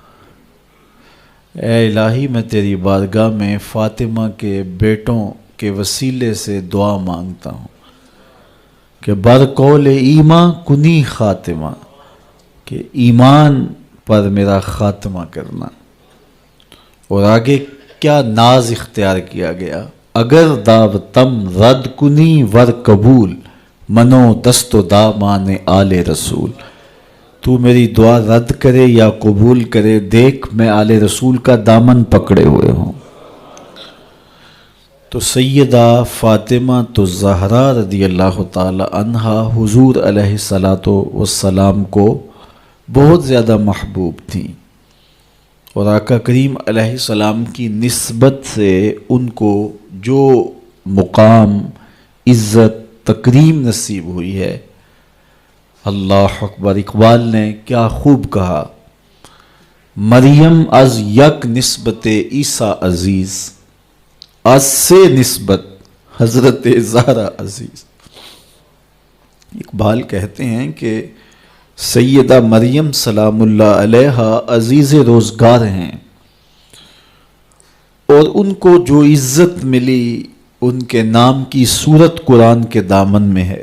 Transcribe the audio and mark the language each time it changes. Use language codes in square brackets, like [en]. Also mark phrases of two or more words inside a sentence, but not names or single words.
[ur] اے الہی میں تیری بارگاہ میں فاطمہ کے بیٹوں کے وسیلے سے دعا مانگتا ہوں کہ [fa] برقول ایمان کنی خاتمہ، [ur] کہ ایمان پر میرا خاتمہ کرنا۔ اور آگے کیا ناز اختیار کیا گیا، [fa] اگر دعوتم رد کنی ور قبول، منو دست و دامان آل رسول، [ur] تو میری دعا رد کرے یا قبول کرے، دیکھ میں آل رسول کا دامن پکڑے ہوئے ہوں۔ تو سیدہ فاطمہ الزہرا [ar] رضی اللہ تعالی عنہا [ur] حضور [ar] علیہ السلام [ur] کو بہت زیادہ محبوب تھیں، اور آقا کریم [ar] علیہ السلام [ur] کی نسبت سے ان کو جو مقام، عزت، تکریم نصیب ہوئی ہے، [ar] اللہ اکبر۔ [ur] اقبال نے کیا خوب کہا، [fa] مریم از یک نسبت عیسیٰ عزیز، از سے نسبت حضرت زہرا عزیز۔ [ur] اقبال کہتے ہیں کہ سیدہ مریم [ar] سلام اللہ علیہا [ur] عزیز روزگار ہیں، اور ان کو جو عزت ملی ان کے نام کی صورت قرآن کے دامن میں ہے۔